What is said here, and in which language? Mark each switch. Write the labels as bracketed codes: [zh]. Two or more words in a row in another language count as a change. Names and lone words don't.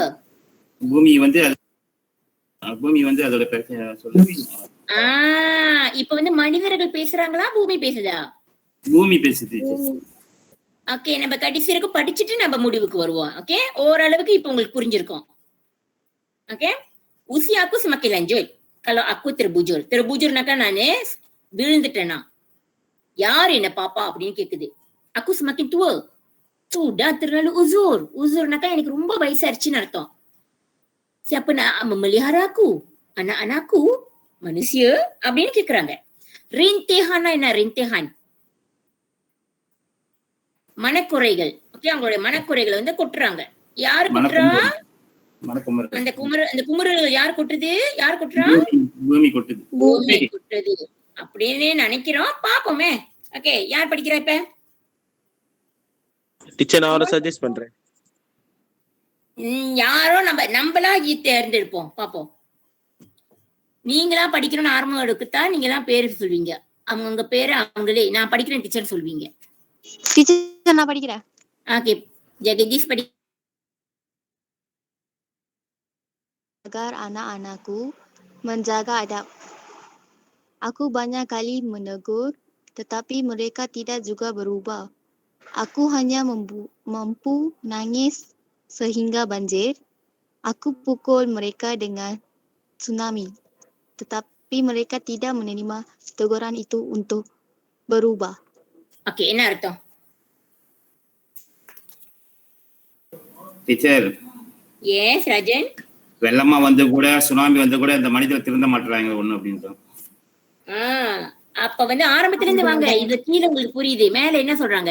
[ta] பூமி வந்து அதோட சொல்லுங்க. இப்ப வந்து மனிதர்கள் பேசுறாங்களா, பூமி பேசுதா? பூமி பேசுது. ஓகே, நம்ம கடைசி வரைக்கும் படிச்சுட்டு நம்ம முடிவுக்கு வருவோம். ஓகே, ஓரளவுக்கு இப்ப உங்களுக்கு புரிஞ்சிருக்கும். ஓகே. [ms] Usia aku semakin lanjut. Kalau aku terbujur [ta] னாக்கா நானு விழுந்துட்டேனா, யார் என்ன பாப்பா அப்படின்னு கேக்குது. [ms] aku semakin tua, sudah terlalu uzurனாக்கா [ta] எனக்கு ரொம்ப வயசாயிருச்சுன்னு அர்த்தம். [ms] siapa nak memelihara aku? anak-anakku manusia [ta] அப்படின்னு கேக்குறாங்க. rintihan என்ன? rintihan மனக்குறைகள். ஓகே, அவங்களுடைய மனக்குறைகளை வந்து கொட்டுறாங்க. யாரு கொட்டுறா? அந்த குமுறு யார் கொட்டுறது? யார் கொட்டுறா? பூமி கொட்டுது. பூமி கொட்டுது அப்படின்னு நினைக்கிறோம். பாப்போமே. ஓகே, யார் படிக்கிறா இப்ப? டீச்சர் நான் ஒரு சஜஸ்ட் பண்றேன். யாரோ நம்மளா தேர்ந்தெடுப்போம், பாப்போம். நீங்களா படிக்கணும்னு ஆர்வம் எடுக்குத்தா நீங்களா பேரு சொல்வீங்க. அவங்க பேரு அவங்களே நான் படிக்கிறேன் டீச்சர் சொல்வீங்க. டீச்சர் நான் படிக்கிறேன். ஓகே, ஜெகதீஷ் படி. [ms] Agar anak-anakku menjaga adab. Aku banyak kali menegur, tetapi mereka tidak juga berubah. Aku hanya mampu nangis sehingga banjir. Aku pukul mereka dengan tsunami, tetapi mereka tidak menerima teguran itu untuk berubah. [ta] ஓகே, என்ன அர்த்தம்? டீச்சர், எஸ் ராஜன். வெள்ளமா வந்து கூட சுனாமி வந்து கூட இந்த மனிதர் திருந்த மாட்டாங்க ஒண்ணு அப்படின்ட்டு. அப்ப வந்து ஆரம்பத்துல இருந்து வாங்க. இது கீழே உங்களுக்கு புரியுது, மேல என்ன சொல்றாங்க?